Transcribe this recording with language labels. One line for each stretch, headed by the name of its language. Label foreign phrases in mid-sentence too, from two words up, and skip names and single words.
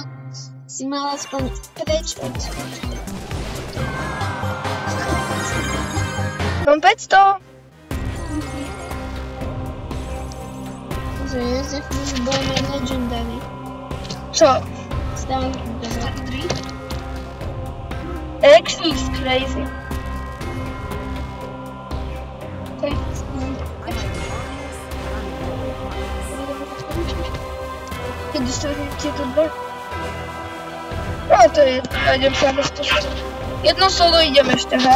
Slovak: Si mal aspoň preč od schodky. Mám 500. Že Jozef už bol na Legendary. Čo? Starý dobre.
English: Actually it's crazy.
Slovak: Keď dostanem tieto dve. No to je jedno, ja idem sa bez toho. Jedno solo idem ešte, hej?